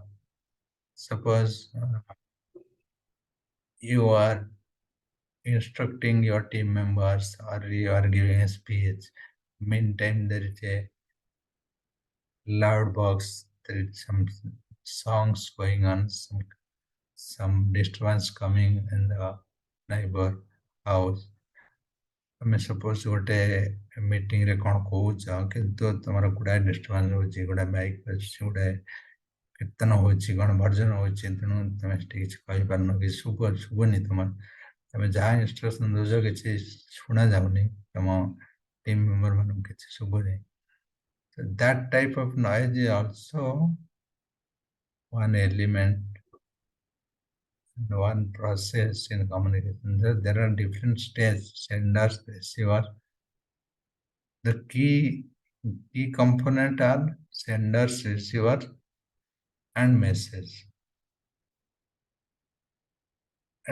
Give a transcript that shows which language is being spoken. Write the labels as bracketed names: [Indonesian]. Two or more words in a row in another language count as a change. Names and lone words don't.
[English] Suppose you are instructing your team members or you are giving a speech. Meantime, there is a loud box. There is some songs going on. Some disturbance coming in the neighbor house. [Odia] ତମେ ସପୋଜ ଗୋଟେ ମିଟିଂରେ କ'ଣ କହୁଛ କିନ୍ତୁ ତମର ଗୁଡ଼ାଏ ଡିଷ୍ଟର୍ବାନ୍ସ ହେଉଛି, ଗୁଡ଼ାଏ ବାଇକ୍ ବାଜୁଛି, ଗୁଡ଼ାଏ କୀର୍ତ୍ତନ ହେଉଛି, କ'ଣ ଭଜନ ହେଉଛି, ତେଣୁ ତମେ ସେଠି କିଛି କହିପାରୁନ, କି ଶୁଭୁନି ତମେ ଯାହା ଇନଷ୍ଟ୍ରକ୍ସନ ଦେଉଛ କିଛି ଶୁଣା ଯାଉନି, ତମ [English] team member [Odia] ମାନଙ୍କୁ କିଛି ଶୁଭୁନି. [English] So that type of noise is also one element, one process in communication. There are different stages, senders, receiver. The key component are senders, receiver, and message.